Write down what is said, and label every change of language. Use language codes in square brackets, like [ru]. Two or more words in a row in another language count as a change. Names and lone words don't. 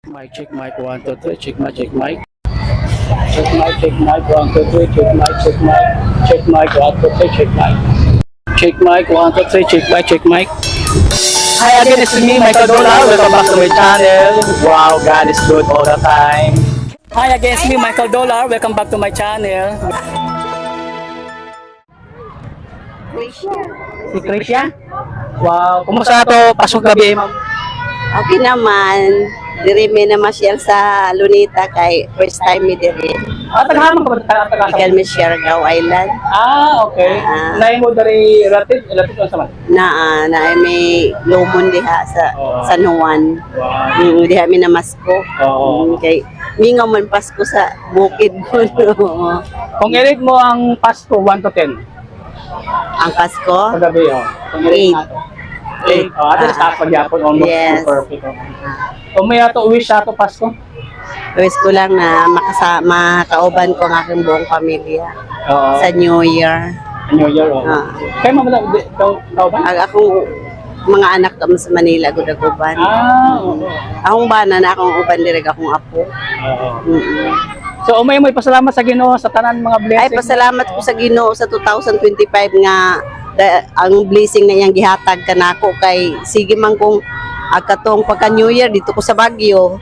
[en] check mic, 1, 2, 3, check mic, check mic. Check mic, 1, 2, 3, check mic, check mic. Check mic, 1, 2, 3, check mic. Check mic, 1, 2, 3, check mic, check mic. Hi again, it's me, Michael Dola. Welcome back to my channel. Wow, God is good all the time. Hi again, it's me, Michael Dola. Welcome back to my channel. [ceb] Si Krisha? Wow, kumusta to? Pasok gabi, ma'am. Okay naman. Diri may namasyal sa Lunita kay [en] first time [ceb] mi diri. Tagahaman ka ba? Ikan mi Siargao Island. Okay. Naay mo dari relative sa man. Na may lumon diha sa San Juan. Wow. Diha mi namasko. Kay mingaw man Pasko sa bukid ko. Kung i-rate mo ang Pasko 1 to 10. Ang Pasko? Paggabi, Kung i-rate nato. 8. Ato sa pagyapon almost [en] yes. Perfect. [ceb] Kung may ato wish sa ato Pasko. [tl] Wish ko lang na makauban ko ang aking buong pamilya sa New Year. [en] New Year, [ceb] Kaya mamala, ikaw ba? Ang akong mga anak kami sa Manila, gudaguban. Akong bana na akong uban direk akong apo. So, may pasalamat sa Ginoo sa tanan mga blessing. Ay, pasalamat ko sa Ginoo sa 2025 nga ang blessing na iyang gihatag kanako kay sige man kung katong pagka New Year dito ko sa Baguio.